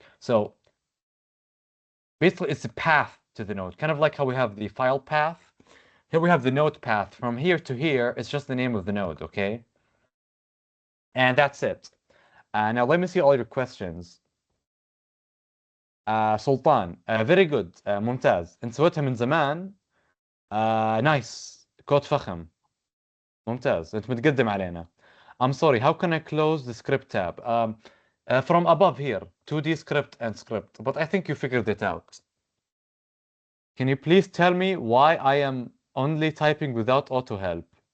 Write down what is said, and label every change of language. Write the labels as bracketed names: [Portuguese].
[English] So basically, it's a path to the node, kind of like how we have the file path. Here we have the node path. From here to here, it's just the name of the node, okay? And that's it. Now let me see all your questions. [Arabic] سلطان [English] very good [Arabic] ممتاز انت سويتها من زمان nice كود فخم ممتاز انت متقدم علينا. [English] I'm sorry, how can I close the script tab? From above here, 2D script and script, but I think you figured it out. Can you please tell me why I am only typing without auto help?